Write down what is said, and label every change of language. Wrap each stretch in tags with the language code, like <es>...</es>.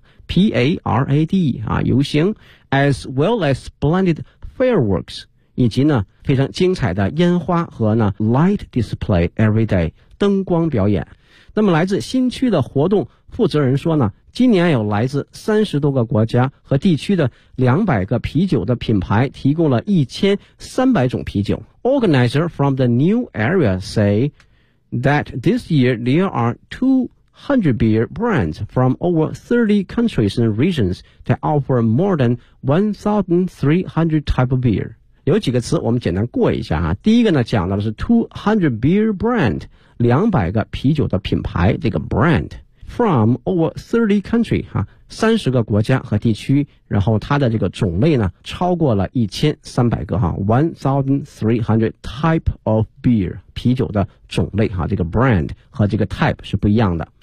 <zh>P-A-R-A-D 啊，游行 ，</zh> <en>as well as splendid fireworks，</en> <zh>以及呢非常精彩的烟花和呢</zh> <en>light display every day</en> <zh>灯光表演。那么来自新区的活动负责人说呢，今年有来自30多个国家和地区的200个啤酒的品牌提供了1300种啤酒。</zh> <en>Organizer from the new area say that this year there are 200 beer brands from over 30 countries and regions that offer more than 1,300 type of beer.</en> <zh>有几个词我们简单过一下啊。第一个呢讲到的是</zh> <en>200 beer brand，</en> <zh>200个啤酒的品牌，这个</zh> <en>brand from over 30 country</en> <zh>啊，30个国家和地区，然后它的这个种类呢超过了1300个啊，</zh> <en>1,300 type of beer，</en> <zh>啤酒的种类啊，这个 brand 和这个 type 是不一样的。</zh>